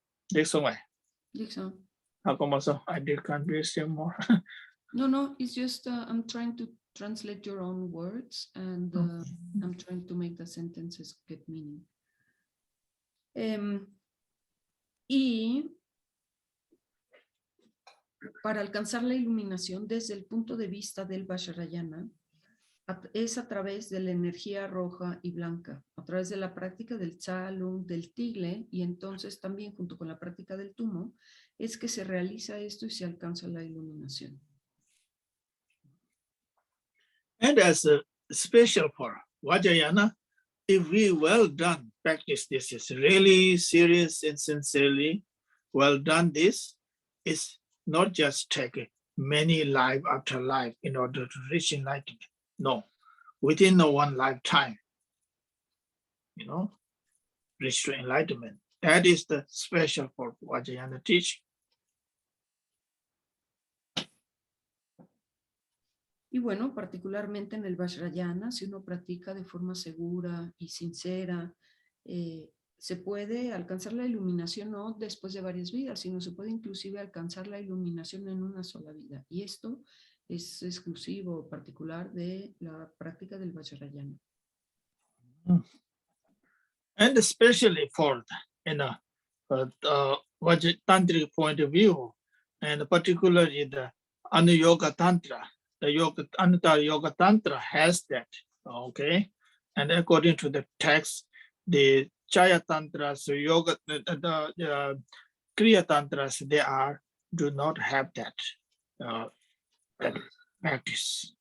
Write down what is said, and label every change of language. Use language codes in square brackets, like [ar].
[en] This way. Dixon. How come also I did conversation more? No, it's just I'm trying to translate your own words and I'm trying to make the sentences get meaning. [es] Y para alcanzar la iluminación desde el punto de vista del Vajrayana es a través de la energía roja y blanca, a través de la práctica del Tsalung, del Tigle, y entonces también junto con la práctica del Tumo, es que se realiza esto y se alcanza la iluminación. [en] And as a special for Vajrayana, if we well done practice this is really serious and sincerely well done, this is not just take many life after life in order to reach enlightenment. No, within one lifetime, reach to enlightenment. That is the special for Vajrayana teaching. [es] Y bueno, particularmente en el Vajrayana, si uno practica de forma segura y sincera, se puede alcanzar la iluminación no después de varias vidas, sino se puede inclusive alcanzar la iluminación en una sola vida. Y esto es exclusivo, particular de la práctica del Vajrayana. [en] And especially for tantric point of view, and particularly the Anuyoga Tantra, the Anutta Yoga Tantra has that, okay? And according to the text, the Chaya Tantras, Yoga, the Kriya Tantras, do not have that practice.